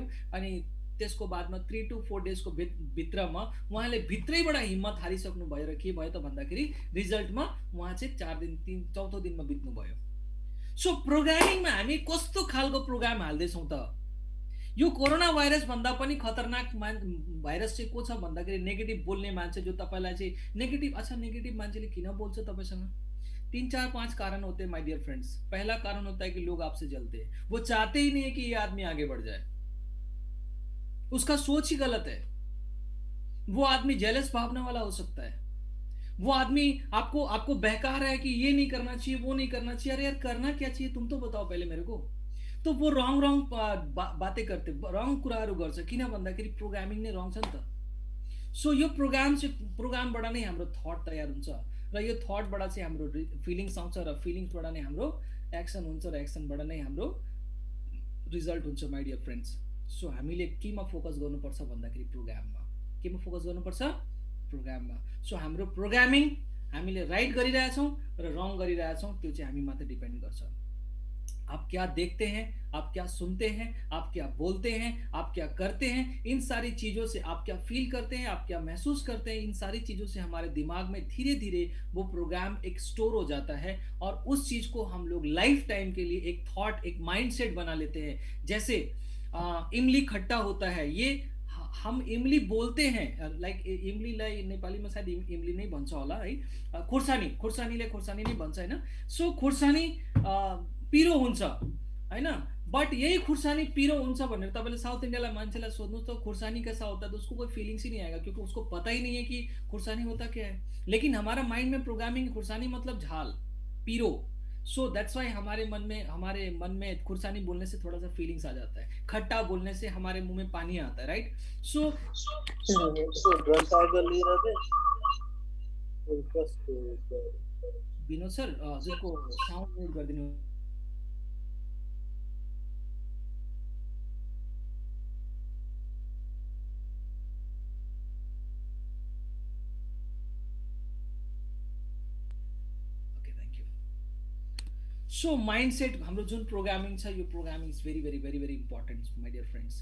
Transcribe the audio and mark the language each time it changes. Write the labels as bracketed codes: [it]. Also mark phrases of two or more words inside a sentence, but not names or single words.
[ne] अनि त्यसको बादमा 3 to 4 डेजको भित्रमा उहाँले भित्रैबाट हिम्मत हारिसक्नु भयो र के भयो त भन्दाखेरि रिजल्टमा उहाँ चाहिँ 4 दिनमा बित्नु भयो। सो प्रोग्रामिङमा हामी कस्तो खालको प्रोग्राम हाल्दैछौँ त? यो कोरोना भाइरस भन्दा पनि खतरनाक भाइरस चाहिँ को छ भन्दाखेरि नेगेटिभ बोल्ने मान्छे, जो तपाईँलाई चाहिँ नेगेटिभ। अच्छा, नेगेटिभ मान्छेले किन बोल्छ तपाईँसँग? [hi] 3, 4, 5 कारण होते हैं [en] my dear friends. [hi] पहला कारण होता है कि लोग आपसे जलते हैं, वो चाहते ही नहीं है कि ये आदमी आगे बढ़ जाए, उसका सोच ही गलत है। वो आदमी जेलस भावना वाला हो सकता है, वो आदमी आपको बहका रहा है कि ये नहीं करना चाहिए, वो नहीं करना चाहिए। अरे यार, करना क्या चाहिए तुम तो बताओ पहले मेरे को। तो वो रङ बातें करते, [ne] रङ कुराहरू गर्छ। किन भन्दाखेरि प्रोग्रामिङ नै रङ छ नि त। सो यो प्रोग्रामबाट नै हाम्रो थट तयार हुन्छ र यो थटबाट चाहिँ हाम्रो फिलिङ्स आउँछ र फिलिङ्सबाट नै हाम्रो एक्सन हुन्छ र एक्सनबाट नै हाम्रो रिजल्ट हुन्छ [en] my dear friends. [ne] सो हामीले केमा फोकस गर्नुपर्छ भन्दाखेरि प्रोग्राममा। केमा फोकस गर्नुपर्छ? प्रोग्राममा। सो हाम्रो प्रोग्रामिङ हामीले राइट गरिरहेछौँ र रङ गरिरहेछौँ, त्यो चाहिँ हामी मात्र डिपेन्ड गर्छ। [hi] आप क्या देखते हैं, आप क्या सुनते हैं, आप क्या बोलते हैं, आप क्या करते हैं, इन सारी चीज़ों से आप क्या फील करते हैं, आप क्या महसूस करते हैं, इन सारी चीज़ों से हमारे दिमाग में धीरे धीरे वो प्रोग्राम एक स्टोर हो जाता है और उस चीज़ को हम लोग [en] life time [hi] के लिए एक थॉट, एक माइंडसेट बना लेते हैं। जैसे इमली खट्टा होता है, ये हम इमली बोलते हैं, [ne] लाइक इमलीलाई नेपालीमा शायद इमली नै भन्छ होला है, खुर्सानीले खुर्सानी नै भन्छ हैन। सो खुर्सानी पिरो हुन्छ हैन, बट यही खुर्सानी पिरो हुन्छ भनेर तपाईँले साउथ इन्डियालाई मान्छेलाई सोध्नुहोस् [hi] तो खुर्सानी कैसा होता है, तो उसको कोई फीलिंग्स ही नहीं आएगा, क्योंकि उसको पता ही नहीं है कि खुर्सानी होता क्या है। लेकिन हमारा माइंड में प्रोग्रामिंग, खुर्सानी मतलब झाल, पिरो। [en] so that's why [hi] हमारे मन में खुर्सानी बोलने से थोड़ा सा फीलिंग्स आ जाता है, खट्टा बोलने से हमारे मुंह में पानी आता है, राइट। [ne] सो विनोद सर हजुरको साउन्ड म्युट गरिदिनु। सो माइन्डसेट हाम्रो जुन प्रोग्रामिङ छ, यो [en] programming is very very very very important my dear friends.